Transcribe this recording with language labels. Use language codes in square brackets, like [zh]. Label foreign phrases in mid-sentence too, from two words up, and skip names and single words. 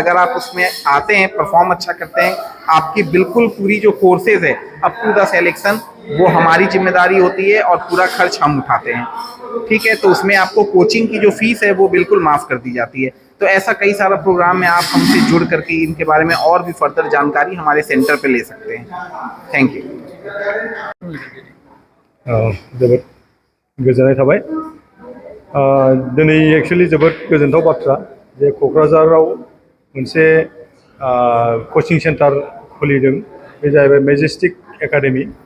[hi] अगर आप उसमें आते हैं, परफॉर्म अच्छा करते हैं, आपकी बिल्कुल पूरी जो कोर्सेज है अप टू द सेलेक्शन वो हमारी जिम्मेदारी होती है और पूरा खर्च हम उठाते हैं। ठीक है, तो उसमें आपको कोचिंग की जो फीस है वो बिल्कुल माफ़ कर दी जाती है। तो ऐसा कई सारा प्रोग्राम है, आप हमसे जुड़ करके इनके बारे में और भी फर्दर जानकारी हमारे सेंटर पे ले सकते हैं। थैंक यू। [brx] जोबोद गोजोननाय थाबाय। दिनै एक्चुअली जोबोद गोजोनथाव बाथ्रा जे क'क्राझाराव मोनसे कचिं सेन्टार खुलिदों, बे जाहैबाय मेजेस्टिक एकाडेमी।